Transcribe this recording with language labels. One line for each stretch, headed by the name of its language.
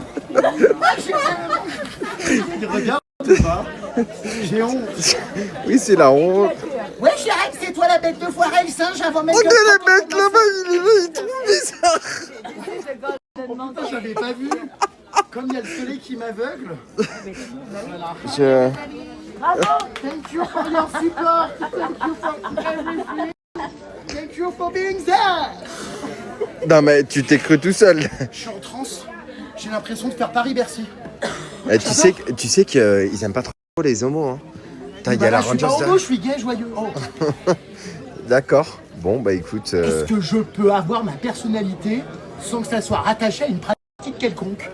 French: Ouais, Jérém. Il regarde ou pas? J'ai honte. Oui, c'est la honte. Ouais, Jérém, c'est toi la bête de foire et le singe avant même Regardez que... le mec là-bas, il est là, il trouve bizarre. Oh, putain, j'avais pas vu. Comme il y a le soleil qui m'aveugle. Voilà. Bravo.
English: Thank you for your support. Thank you for everything. Thank you for being there.
French: Non, mais tu t'es cru tout seul. Je suis en transe. J'ai l'impression de faire Paris-Bercy. Tu sais qu'ils aiment pas trop les homos. Hein. Putain, il y a la Je suis pas Rangers. homo, je suis gay, joyeux. Oh. D'accord. Bon, bah écoute. Est-ce que je peux avoir ma personnalité sans que ça soit rattaché à une pratique quelconque?